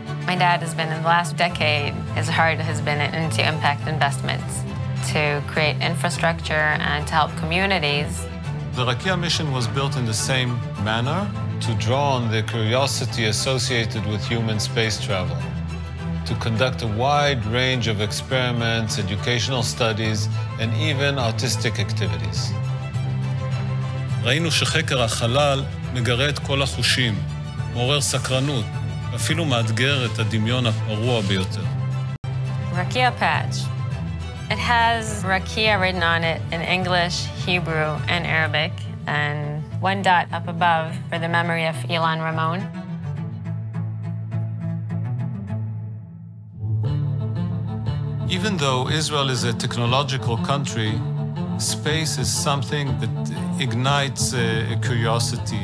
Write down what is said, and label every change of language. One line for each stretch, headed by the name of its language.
English: My dad has been, in the last decade, his heart has been into impact investments to create infrastructure and to help communities. The Rakia mission was built in the same manner to draw on the curiosity associated with human space travel, to conduct a wide range of experiments, educational studies, and even artistic activities.
Hebrew: ראינו שחקר החלל מגרה את כל החושים, מעורר סקרנות, אפילו מאתגר את הדמיון הפרוע ביותר.
English: Rakia patch. It has Rakia written on it in English, Hebrew, and Arabic, and one dot up above for the memory of Ilan Ramon. Even though Israel is a technological country, space is something that ignites a curiosity.